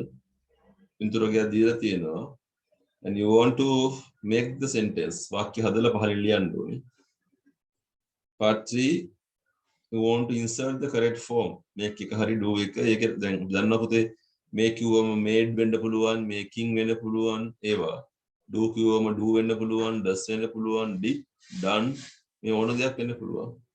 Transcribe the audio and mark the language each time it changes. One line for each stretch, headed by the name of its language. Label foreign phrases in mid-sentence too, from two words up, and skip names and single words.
Sinhala: පින්තූරයක් දීලා තියෙනවා.
English: And you want to make the sentence.
Sinhala: වාක්‍ය හදලා පහලින් ලියන්න ඕනේ.
English: Part 3, you want to insert the correct form.
Sinhala: make එක හරි do එක. ඒක දැන් දන්නවා පුතේ make කිව්වම made වෙන්න පුළුවන්, making වෙන්න පුළුවන් ඒවා. do කිව්වම do වෙන්න පුළුවන්, does වෙන්න පුළුවන්,
English: did, done
Sinhala: මේ ඕන දෙයක් වෙන්න පුළුවන්.